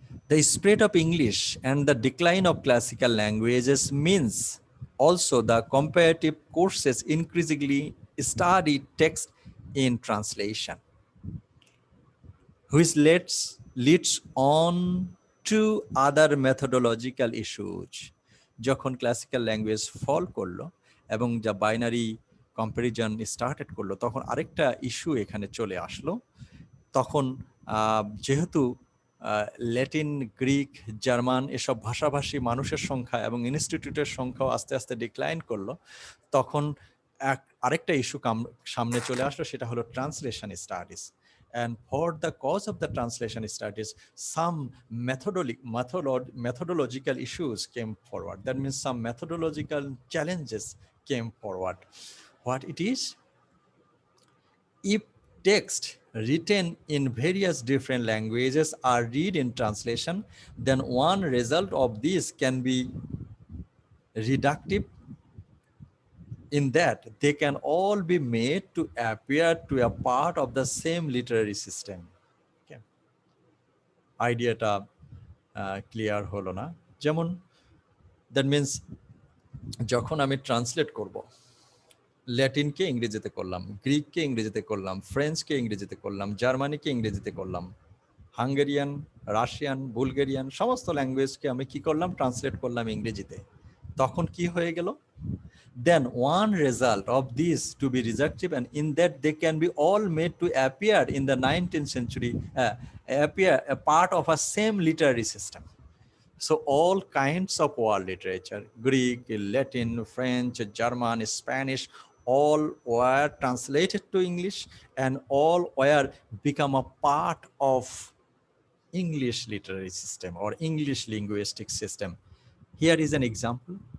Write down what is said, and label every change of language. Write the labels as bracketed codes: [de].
[en] The spread of English and the decline of classical languages means also the comparative courses increasingly study text in translation, which leads on to other methodological issues. [bn] যখন classical language ফল করলো এবং যা binary comparison started করলো, তখন আরেকটা issue এখানে চলে আসলো। তখন যেহেতু ল্যাটিন, গ্রিক, জার্মান এসব ভাষাভাষী মানুষের সংখ্যা এবং ইনস্টিটিউটের সংখ্যাও আস্তে আস্তে ডিক্লাইন করলো, তখন আরেকটা ইস্যু সামনে চলে আসলো, সেটা হলো translation studies. [en] And for the cause of the translation studies, some methodological issues came forward. That means some methodological challenges came forward. What it is? If text written in various different languages are read in translation, then one result of this can be reductive, in that they can all be made to appear to a part of the same literary system. [bn] Okay. আইডিয়াটা clear হলো না? যেমন that means যখন আমি translate করব, ল্যাটিনকে ইংরেজিতে করলাম, গ্রিককে ইংরেজিতে করলাম, ফ্রেঞ্চকে ইংরেজিতে করলাম, জার্মানিকে ইংরেজিতে করলাম, হাঙ্গেরিয়ান, রাশিয়ান, বুলগেরিয়ান সমস্ত ল্যাঙ্গুয়েজকে আমি কি করলাম? ট্রান্সলেট করলাম ইংরেজিতে। তখন কি হয়ে গেল? [en] Then one result of this to be reductive, and in that they can be all made to appear in the 19th century, appear a part of a same literary system. So all kinds of world literature, Greek, Latin, French, German, Spanish, all were translated to English, and all were become a part of English literary system or English linguistic system. Here is an example.